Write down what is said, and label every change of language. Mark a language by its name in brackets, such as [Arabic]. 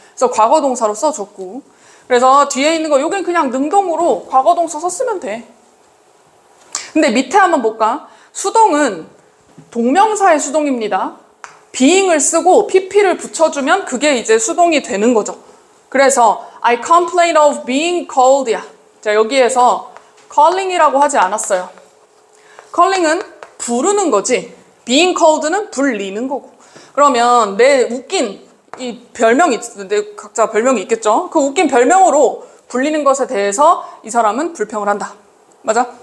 [Korean] 그래서 과거동사로 써줬고 그래서 뒤에 있는 거 요긴 그냥 능동으로 과거동사 썼으면 돼. 근데 밑에 한번 볼까? 수동은 동명사의 수동입니다. being을 쓰고 pp를 붙여주면 그게 이제 수동이 되는 거죠. 그래서 [English] I complain of being called야. [Korean] 자, 여기에서 calling이라고 하지 않았어요. calling은 부르는 거지. [English] being called [Korean] 는 불리는 거고. 그러면 내 웃긴 이 별명이 있는데 각자 별명이 있겠죠? 그 웃긴 별명으로 불리는 것에 대해서 이 사람은 불평을 한다. 맞아?